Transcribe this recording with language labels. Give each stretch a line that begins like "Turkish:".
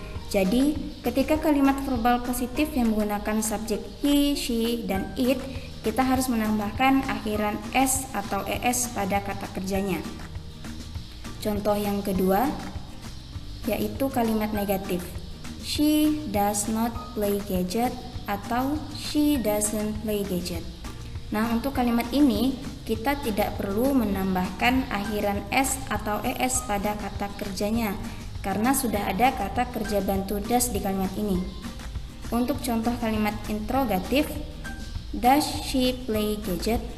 Indonesian: Jadi, ketika kalimat verbal positif yang menggunakan subjek he, she, dan it, kita harus menambahkan akhiran s atau es pada kata kerjanya. Contoh yang kedua, yaitu kalimat negatif.
English: She does not play gadget atau she doesn't play gadget.
Indonesian: Nah, untuk kalimat ini kita tidak perlu menambahkan akhiran s atau es pada kata kerjanya karena sudah ada kata kerja bantu does di kalimat ini. Untuk contoh kalimat interrogatif,
English: does she play gadget?